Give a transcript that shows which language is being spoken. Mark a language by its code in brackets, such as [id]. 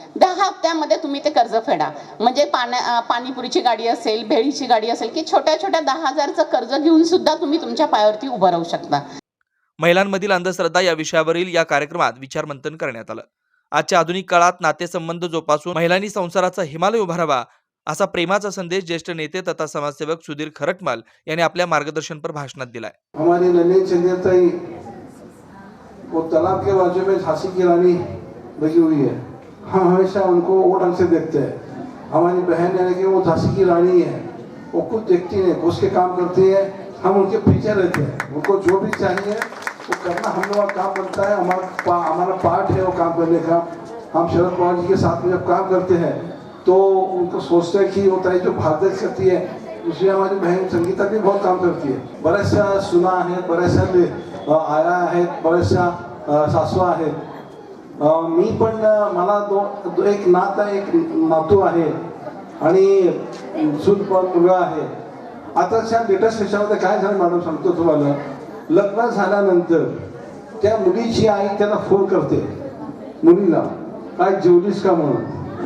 [mr] 10 हप्त्यामध्ये तुम्ही ते कर्ज फेडा. म्हणजे पाणीपुरीची गाडी असेल, भेळीची गाडी असेल की छोट्या 10,000चं कर्ज घेऊन सुद्धा तुम्ही तुमच्या पायावरती उभं राहू शकता. महिलांमधील अंधश्रद्धा या विषयावरील या कार्यक्रमात विचारमंथन करण्यात आलं. आजच्या आधुनिक काळात नातेसंबंध जोपासून महिलांनी संसाराचा हिमालय उभारावा, असा प्रेमाचा संदेश ज्येष्ठ नेते तथा समाजसेवक सुधीर खरटमल यांनी आपल्या मार्गदर्शनपर भाषणात दिलाय. [hi] हमारी नन्ही चंदेताई वो तालाब के बाजू में झांसी की रानी लगी हुई है. हम हमेशा उनको वो ढंग से देखते हैं. हमारी बहन यानी कि वो झांसी की रानी है, वो कुछ देखती नहीं, उसके काम करती है, हम उनके पीछे रहते हैं. उनको जो भी चाहिए वो करना हम लोग का काम बनता है. हमारा पार्ट है वो काम करने का. हम शरद पवार जी के साथ में जब काम करते हैं तो उनको सोचते हैं कि वो ताई जो भागदौड़ करती है उसमें हमारी बहन संगीता भी बहुत काम करती है. [mr] बऱ्याचशा सुना आहेत, बऱ्याचशा आया आहेत, बऱ्याचशा सासवा आहेत. मी पण मला एक नात आहे, एक नातू आहे आणि सून पण मुलगा आहे. आताच्या लेटेस्ट ह्याच्यामध्ये काय झालं मॅडम सांगतो तुम्हाला. लग्न झाल्यानंतर त्या मुलीची आई त्याला फोन करते मुलीला, काय जेवलीस का म्हणून.